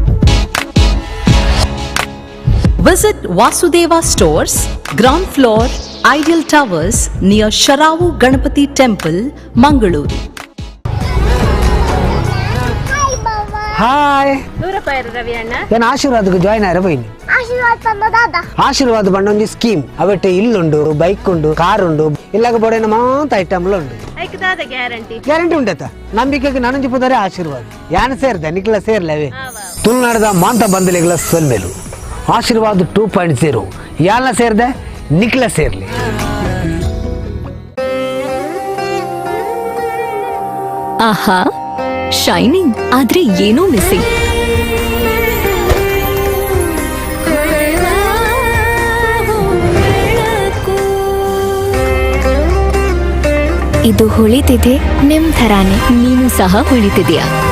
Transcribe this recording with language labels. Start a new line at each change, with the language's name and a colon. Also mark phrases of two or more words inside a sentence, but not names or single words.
English: Visit Vasudeva Stores, ground floor, Ideal Towers near Sharavu Ganapati Temple, Mangaluru.
Tulu: ಹಾಯ್ ರವಿ ಅಣ್ಣ ನಾನು ಆಶೀರ್ವಾದಕ್ಕೆ ಜಾಯ್ನ್ ಆಯ್ರೆ ಬೈನಿ ಆಶೀರ್ವಾದ ಬಂಡ ಒಂದು ಸ್ಕೀಮ್ ಅವಟ್ಟೆ ಇಲ್ಲುಂಡು ಬೈಕ್ ಉಂಡು ಕಾರ್ ಉಂಡು ಇಲ್ಲಾಗ ಬೋಡೇನ ಮಾತ ಐಟಮ್ಲು ಉಂಡು ಗ್ಯಾರಂಟಿ ಉಂಡತ ನಂಬಿಕೆಗೆ ನಾನೊಂದು ಪುದರೆ ಆಶೀರ್ವಾದ ಯಾನ ಸೇರ್ದೆ ನಿಕ್ಲ ಸೇರ್ಲವೇ ತುಳುನಾಡದ ಮಾಂತ ಬಂದಲಿಗಳ ಸೊಲ್ಮೇಲು ಆಶೀರ್ವಾದ 2.0 ಯಾನ ಸೇರ್ದೆ ನಿಕ್ಲ ಸೇರ್ಲಿ. ಆಹಾ,
Kannada: ಶೈನಿಂಗ್ ಆದ್ರೆ ಏನೋ ಮಿಸ್ಸಿಂಗ್. ಇದು ಹೊಳಿತಿದೆ ನಿಮ್ ಥರಾನೆ. ನೀನು ಸಹ ಹೊಳಿತಿದೆಯಾ?